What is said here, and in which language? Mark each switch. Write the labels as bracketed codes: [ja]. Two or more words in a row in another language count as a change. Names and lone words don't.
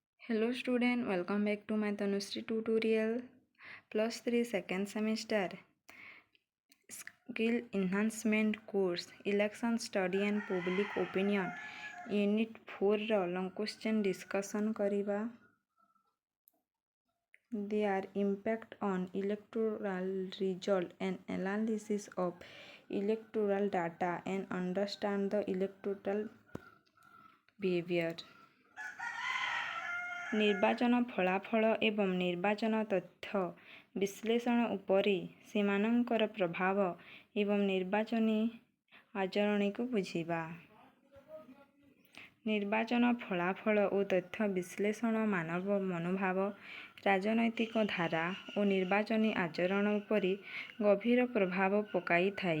[en] Hello student, welcome back to my Tanushree tutorial. +3 second semester Skill Enhancement course Election Study and Public Opinion Unit 4 ର long question discussion କରିବା. Their impact on electoral result and analysis of electoral data and understand the electoral behavior. [or] ନିର୍ବାଚନ ଫଳାଫଳ ଏବଂ ନିର୍ବାଚନ ତଥ୍ୟ ବିଶ୍ଳେଷଣ ଉପରେ ସେମାନଙ୍କର ପ୍ରଭାବ ଏବଂ ନିର୍ବାଚନୀ ଆଚରଣକୁ ବୁଝିବା। ନିର୍ବାଚନ ଫଳାଫଳ ଓ ତଥ୍ୟ ବିଶ୍ଳେଷଣ ମାନବ ମନୋଭାବ, ରାଜନୈତିକ ଧାରା ଓ ନିର୍ବାଚନୀ ଆଚରଣ ଉପରେ ଗଭୀର ପ୍ରଭାବ ପକାଇଥାଏ।